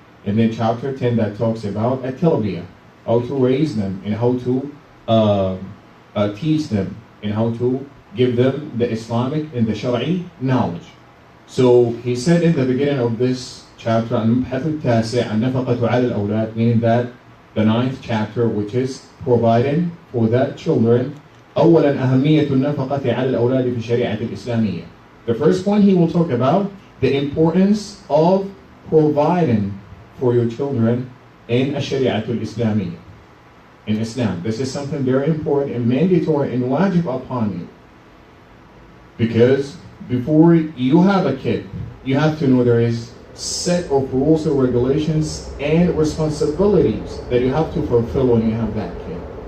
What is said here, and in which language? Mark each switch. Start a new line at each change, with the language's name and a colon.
English: And then chapter 10 that talks about at-tarbiyah, how to raise them and how to teach them and how to give them the Islamic and the Shari'i knowledge. So he said in the beginning of this chapter, meaning that the 9th chapter, which is providing for the children.
Arabic: أولا أهمية النفقة على الأولاد في الشريعة الإسلامية.
English: The first one, he will talk about the importance of providing for your children in
Arabic: الشريعة الإسلامية.
English: In Islam, this is something very important and mandatory and wajib upon you. Because before you have a kid, you have to know there is set of rules and regulations and responsibilities that you have to fulfill when you have that kid.